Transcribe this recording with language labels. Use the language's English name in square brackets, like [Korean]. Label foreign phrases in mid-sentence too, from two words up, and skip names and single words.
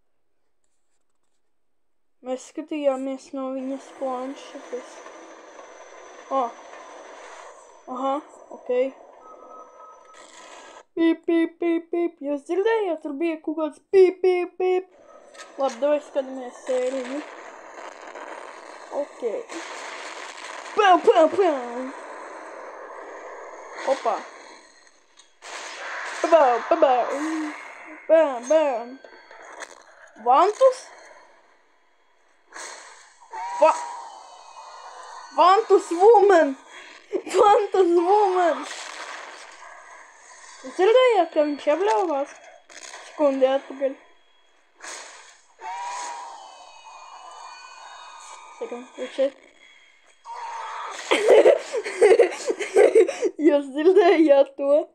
[Latvian] Mēs skatījāmies no viņas planšetes. Ok. Pīp, pīp, pīp, pīp. Jūs dzirdējāt? Tur bija kaut kāds pīp, pīp, pīp. Labi, davai skatāmies sēriju. Ok. Pau, pau, pau. Opa. Pabau, pabau. Bam, bam. Vantus? Vantus Woman! Vantus Woman! Jūs dzirdējāt, ka viņš apļauvās? Sekundi atpakaļ. Sekundi, šeit. Jūs dzirdējāt to?